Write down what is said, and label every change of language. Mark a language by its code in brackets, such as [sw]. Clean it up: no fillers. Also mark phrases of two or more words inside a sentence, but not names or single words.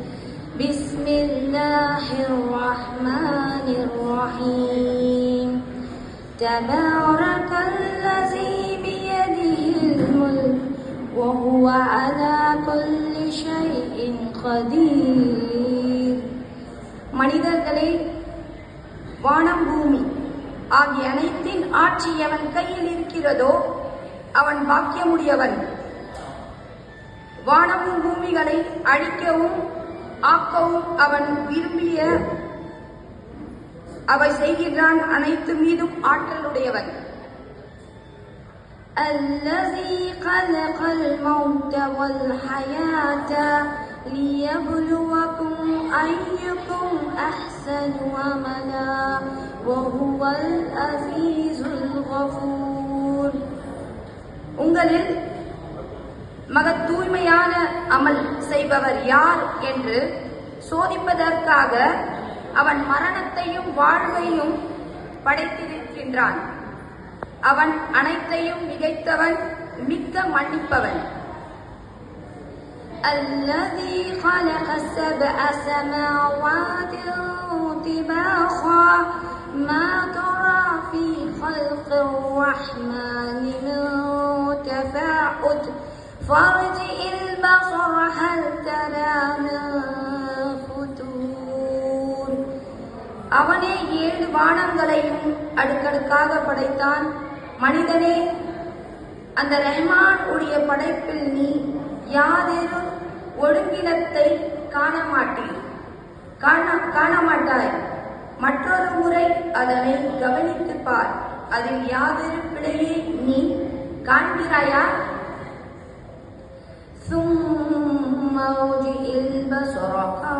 [ar] Bismillahirrahmanirrahim. تبارك الذي بيده الملك وهو على كل شيء قدير. [ta] மனிதர்களே, வானம் பூமி ஆகிய அனைத்தின் ஆட்சி எவன் கையில் இருக்கிறதோ அவன் பாக்கியமுடையவன். வானமும் பூமிகளை அழிக்கவும் ஆக்கவும் அவன் விரும்பிய அவை செய்கின்றான். அனைத்து மீதும் ஆற்றலுடையவன். [ar] الذي خلق الموت والحياة ليبلوكم أيكم أحسن عملا وهو العزيز الغفور. [ta] உங்களில் மகத் தூய்மையான அமல் செய்பவர் யார் என்று சோதிப்பதற்காக அவன் மரணத்தையும் வாழ்வையும் படைத்திருக்கின்றான். அவன் அனைத்தையும் மிகைத்தவன், மிக்க மன்னிப்பவன். [ar] الذي خلق سبع سماوات طباقا ما ترى في خلق الرحمن من تفاوت فارجع البصر هل ترى من فتور. [ta] அவனே 7 வானங்களையும் அடுக்கடுக்காக படைத்தான். மனிதனே, அந்த ரஹ்மான் உடைய படைப்பில் நீ யாதொரு ஒழுங்கினத்தை காணமாட்டாய். மற்றொரு முறை அதனை கவனித்துப் பார். அதில் யாதொரு பிழையை நீ காண்கிறாயா? [ar] ثم ارجع البصر